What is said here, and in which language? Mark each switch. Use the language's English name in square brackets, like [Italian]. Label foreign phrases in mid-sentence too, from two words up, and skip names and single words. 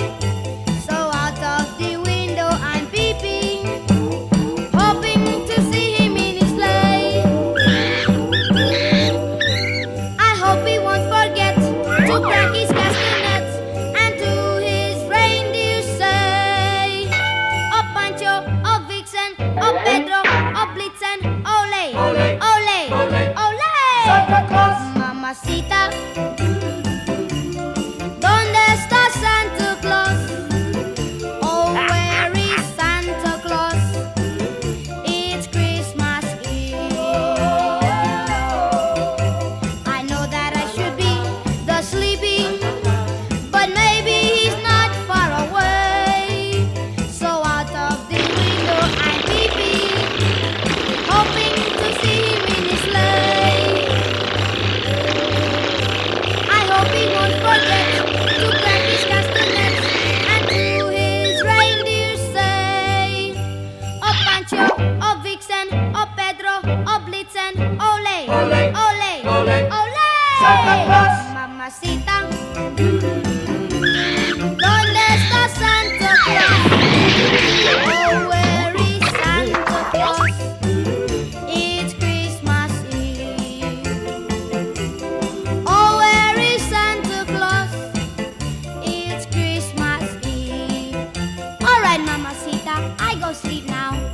[English] So out of the window I'm peeping, hoping to see him in his sleigh. I hope he won't forget to crack his castanets and to his reindeer say, oh Pancho, oh Vixen, oh Pedro, oh Blitzen, ole, ole, ole, ole. Santa Claus. [Spanish] Mamacita, ¿dónde está Santa Claus? [English] Oh, where is Santa Claus? It's Christmas Eve. I know that I should be sleeping, but maybe he's not far away. So out of the window I'm peeping, hoping to see him in his sleigh. I hope he won't forget to crack his castanets and to his reindeer say, oh Pancho, oh Vixen, oh Pedro, oh Blitzen, ole, ole, ole, ole, ole. Santa Claus. [Spanish] Mamacita, ¿dónde está Santa Claus? [English] Oh, where is Santa Claus? It's Christmas Eve. Oh, where is Santa Claus? It's Christmas Eve. All right, Mamacita, I go sleep now.